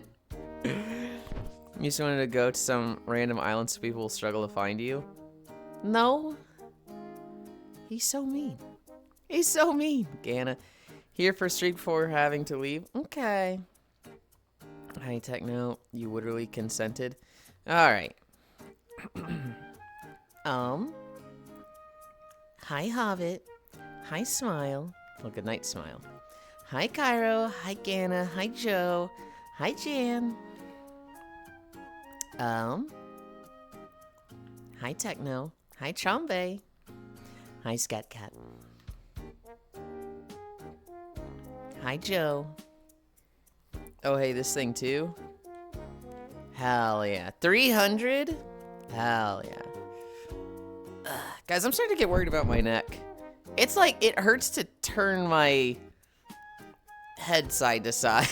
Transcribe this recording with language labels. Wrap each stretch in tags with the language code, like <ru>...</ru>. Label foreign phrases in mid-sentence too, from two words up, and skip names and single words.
<en>You just wanted to go to some random island so people will struggle to find you? No. He's so mean. He's so mean. Ganna. Here for a streak before having to leave. Okay. Hi, Techno. You literally consented. Alright. Hi, Hobbit. Hi, Smile. Well, good night, Smile. Hi, Cairo. Hi, Ganna. Hi, Joe. Hi, Jan. Hi, Techno. Hi, Chombe. Hi, Scatcat. Hi, Joe. Oh, hey, this thing too? Hell yeah. 300? Hell yeah. Ugh. Guys, I'm starting to get worried about my neck. It's like, it hurts to turn my head side to side.</en>